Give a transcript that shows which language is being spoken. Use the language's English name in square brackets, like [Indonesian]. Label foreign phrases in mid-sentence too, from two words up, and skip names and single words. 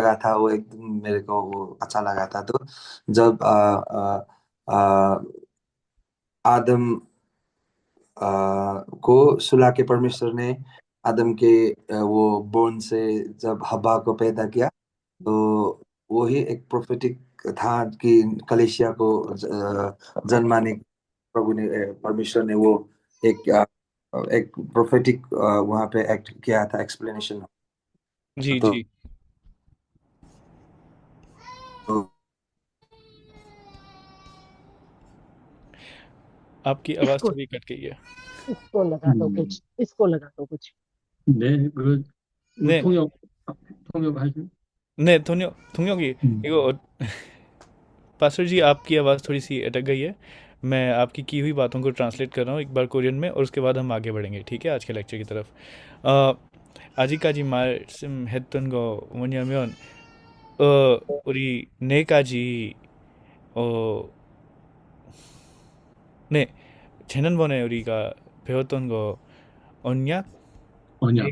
[Hindi] वो एकदम मेरे को वो अच्छा लगा था। तो जब आदम को सुला के परमेश्वर ने आदम के वो बोन से जब हब्बा को पैदा किया, तो वही एक प्रोफेटिक था कि कलीसिया को जन्माने प्रभु ने परमेश्वर ने वो एक एक प्रोफेटिक वहाँ पे एक्ट किया था, एक्सप्लेनेशन। जी तो, जी। तो आपकी आवाज़ इसको थोड़ी कट गई है। इसको लगा दो 음, कुछ, इसको लगा दो कुछ। [Korean] 네, 네, 통역, 통역하시, 네, 동혁이 음, [Hindi] 이거 पास्टर जी आपकी आवाज़ थोड़ी सी अटक गई है। मैं आपकी की हुई बातों को ट्रांसलेट कर रहा हूँ एक बार कोरियन में, और उसके बाद हम आगे बढ़ेंगे, ठीक है, आज के लेक्चर की तरफ। [Korean] 아직까지 말씀했던 거 뭐냐면 우리 네 가지 어, 네, 지난번에 우리가 배웠던 거 언약 네,